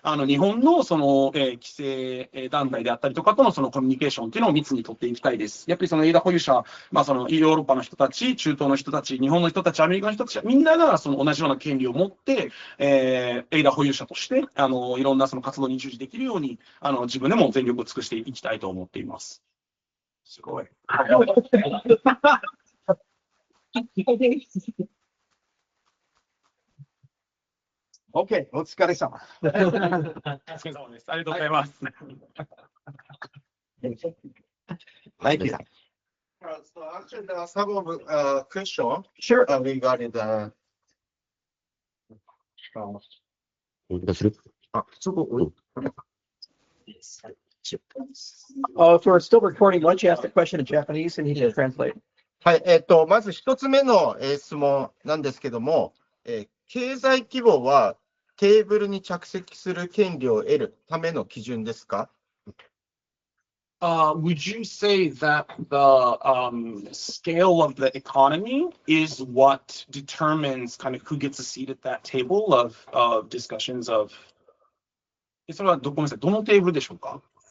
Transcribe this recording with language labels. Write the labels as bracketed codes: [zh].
[ja] 日本のその規制団体であったりとかとのそのコミュニケーションっていうのを密に取っていきたいです。やっぱりそのエイダ保有者、そのヨーロッパの人たち、中東の人たち、日本の人たち、アメリカの人たち、みんながその同じような権利を持って、エイダ保有者として、いろんなその活動に従事できるように、自分でも全力を尽くしていきたいと思っています。すごい。OK、お疲れ様。お疲れ様です。ありがとうございます。 [en] Thank you. So actually, there are some questions Sure. Regarding the. [ja] 難しい。そこ、 [en] If we're still recording, why don't you ask the question in Japanese and he can translate? [ja] はい、まず一つ目の、質問なんですけども、経済規模はテーブルに着席する権利を得るための基準ですか？ [en] Would you say that the scale of the economy is what determines kind of who gets a seat at that table of discussions of [ja] それはごめんなさい、どのテーブルでしょうか？